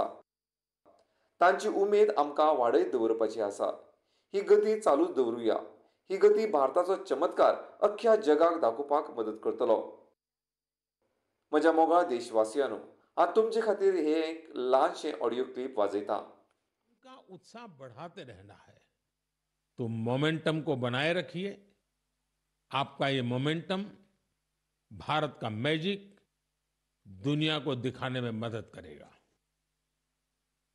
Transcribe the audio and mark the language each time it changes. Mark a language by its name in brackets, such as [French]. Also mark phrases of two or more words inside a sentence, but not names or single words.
[Konkani] तांची उमेद आमकां वाडयत दवरपाची आसा. ही गती चालूच दवरुया. ही गती भारताचो चमत्कार अख्ख्या जगाक दाखोवपाक मदत करतलो. म्हज्या मोगाळ देशवासियांनो, हांव तुमचे खातीर हे एक ल्हानशें [English] audio clip [Konkani] वाजयतां. [Hindi] का उत्साह बढ़ाते रहना है, तो मोमेंटम को बनाए रखिए. आपका ये मोमेंटम भारत का मैजिक दुनिया को दिखाने में मदद करेगा.